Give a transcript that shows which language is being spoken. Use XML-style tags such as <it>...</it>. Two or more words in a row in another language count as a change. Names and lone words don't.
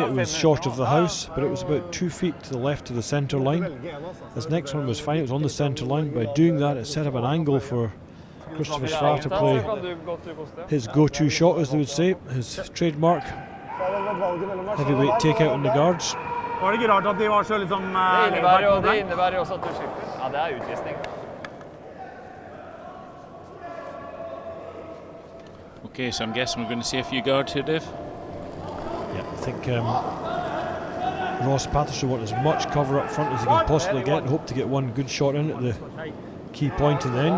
<en>It was short of the house, but it was about 2 feet to the left of the centre line. His next one was fine, it was on the centre line. By doing that, it set up an angle for Christopher Svart to play his go-to shot, as they would say, his trademark heavyweight takeout on the guards.</en> <no>Var det ikke rart at de var så liksom Det innebærer jo også at du slipper. Ja, det er utvisning.</no> <en>Okay, so I'm guessing we're going to see a few guards here, Dave. Yeah, I think Ross Paterson wants as much cover up front as he can possibly get and hope to get one good shot in at the key point in the end.</en>